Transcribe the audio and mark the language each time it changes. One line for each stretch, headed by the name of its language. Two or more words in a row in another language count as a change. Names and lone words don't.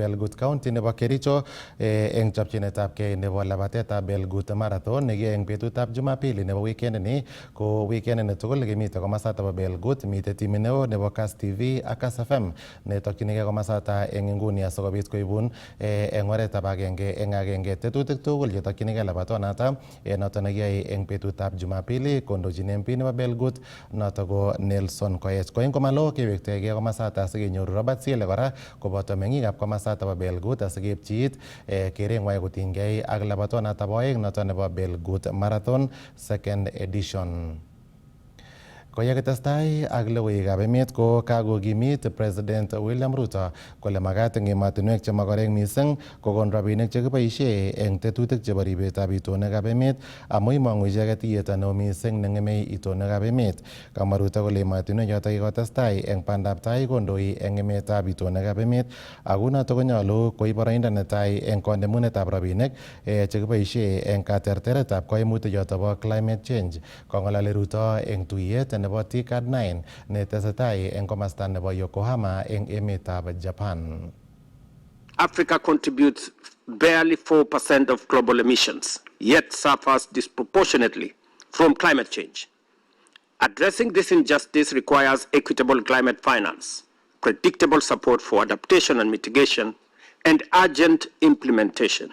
Kipsigis: Belgut County nebo Kericho eng chopchinetab kei nebo labatetab Belgut Marathon nekiyoe eng betutab Jumapili nebo weekend ni ko weekend ni tugul kimite komosata bo Belgut mite timit neo nebo Kass TV ak Kass FM netokchinigei komosata eng nguni asikobit koibun eng oretab agenge eng agenge tetutik tugul chetokchinigei labatonata noto nekiyoe eng betutab Jumapili kondochin MP nebo Belgut noto ko Nelson Koech. Ko eng komalo kewektegei komosata asikenyoru Robert Siele kora koboto meng'ikab komosata bo Belgut asikeipchi it kereng'wai kotinygei ak labatonata bo oeng noto nebo Belgut Marathon
English: second edition.
Kipsigis: Ko yekitestai ak logoiwekab emet ko kakokimit President William Ruto kole makat eng emotinwek chemakorek missing kokon rabinik chekiboisie eng tetutik chebo ribetab itonwekab emet amu imong'u icheket iyet neo missing neng'eme itonwekab emet. Kamwa Ruto kole emotinwek chotok kikotestai eng bandab tai kondoi eng emetab itonwekab emet ako notok konyolu koib boroindo netai eng konemunetab rabinik chekiboisie eng katerteretab koimutik chotok bo
English: climate change.
Kipsigis: Kong'ololi Ruto eng tuyet nebo TCAD-9 netesetai eng komasta nebo Yokohama eng emetab Japan.
English: Africa contributes barely 4% of global emissions, yet suffers disproportionately from climate change. Addressing this injustice requires equitable climate finance, predictable support for adaptation and mitigation, and urgent implementation.